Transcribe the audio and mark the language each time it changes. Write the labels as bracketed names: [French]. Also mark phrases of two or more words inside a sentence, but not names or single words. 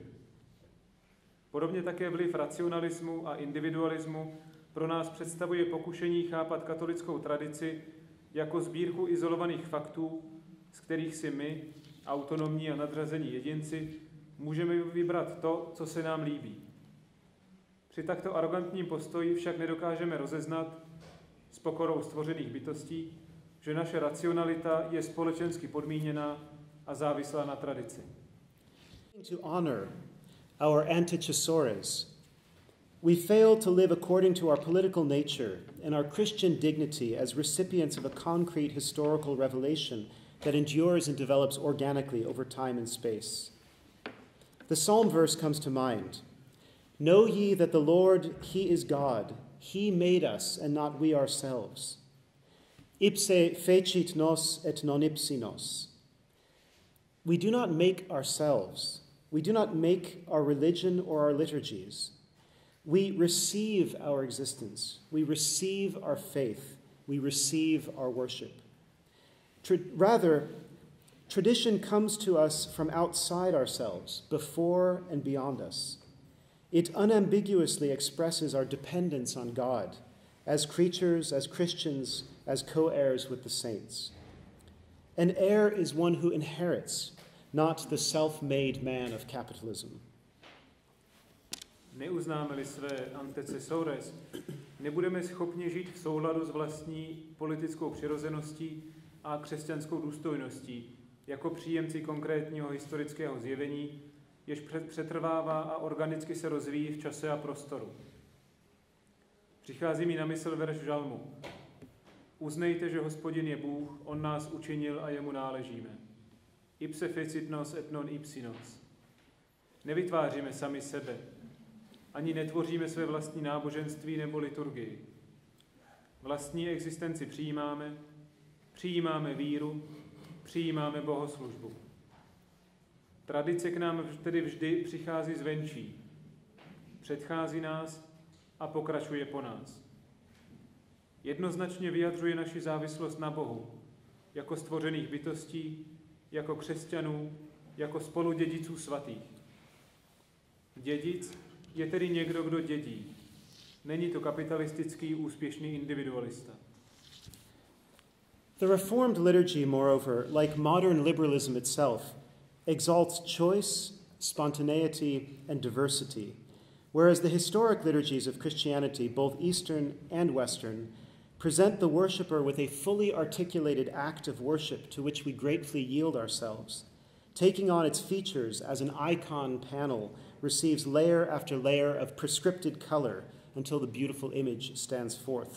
[Czech] Podobně také vliv racionalismu a individualismu pro nás představuje pokušení chápat katolickou tradici jako sbírku izolovaných faktů, z kterých si my, autonomní a nadřazení jedinci, můžeme vybrat to, co se nám líbí. Při takto arrogantním postoji však nedokážeme rozeznat s pokorou stvořených bytostí, že naše racionalita je společensky podmíněná a závislá na tradici. [English] To honor our antecessores, we fail to live according to our political nature and our Christian dignity as recipients of a concrete historical revelation that endures and develops organically over time and space. The psalm verse comes to mind. Know ye that the Lord, he is God. He made us and not we ourselves. [Latin] Ipse fecit nos et non ipsi nos. [English] We do not make ourselves. We do not make our religion or our liturgies. We receive our existence. We receive our faith. We receive our worship. Rather, tradition comes to us from outside ourselves, before and beyond us. It unambiguously expresses our dependence on God as creatures, as Christians, as co-heirs with the saints. An heir is one who inherits, not the self-made man of capitalism. [Czech] Neuznáme-li své antecessores, nebudeme schopni žít v souladu s vlastní politickou přirozeností a křesťanskou důstojností, jako příjemci konkrétního historického zjevení, jež přetrvává a organicky se rozvíjí v čase a prostoru. Přichází mi na mysl verš žalmu. Uznejte, že Hospodin je Bůh, on nás učinil a jemu náležíme. [Latin] Ipse fecit nos et non ipsi nos. [Czech] Nevytváříme sami sebe, ani netvoříme své vlastní náboženství nebo liturgii. Vlastní existenci přijímáme víru, přijímáme bohoslužbu. Tradice k nám tedy vždy přichází zvenčí, předchází nás a pokračuje po nás. Jednoznačně vyjadřuje naši závislost na Bohu, jako stvořených bytostí, jako křesťanů, jako spoludědiců svatých. Dědic je tedy někdo, kdo dědí. Není to kapitalistický úspěšný individualista. [English] The Reformed liturgy, moreover, like modern liberalism itself, exalts choice, spontaneity, and diversity, whereas the historic liturgies of Christianity, both Eastern and Western, present the worshipper with a fully articulated act of worship to which we gratefully yield ourselves, taking on its features as an icon panel receives layer after layer of prescripted color until the beautiful image stands forth.